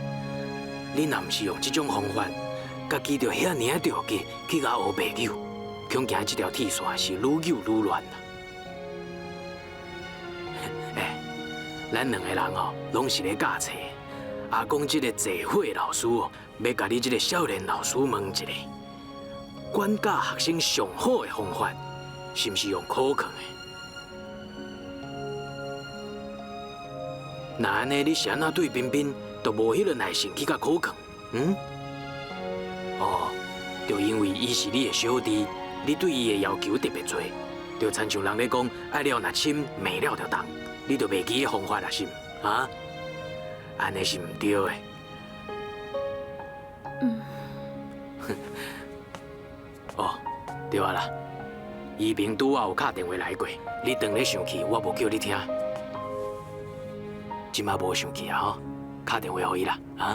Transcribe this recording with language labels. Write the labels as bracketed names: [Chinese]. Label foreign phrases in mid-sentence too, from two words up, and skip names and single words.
[Min Nan Chinese] 你若毋是用这种方法，家己着遐尔着急去甲学白扭，恐惊这条铁线是愈扭愈乱啦。咱两个人哦，拢是咧教册。阿公这个坐伙老师哦，要甲你这个少年老师问一下，管教学生上好的方法，是毋是用考卷的？那安尼，你是安怎对彬彬都无迄个耐心去甲考卷？哦，就因为伊是你的小弟，你对伊的要求特别多，就亲像人咧讲，爱了若深，灭了就重。你就袂记个方法啦，是毋？啊？安尼是毋对的。哦，对啊啦。依萍拄仔有打电话来过，你当咧生气，我无叫你听。即马无生气啊吼，打电话互伊啦，啊？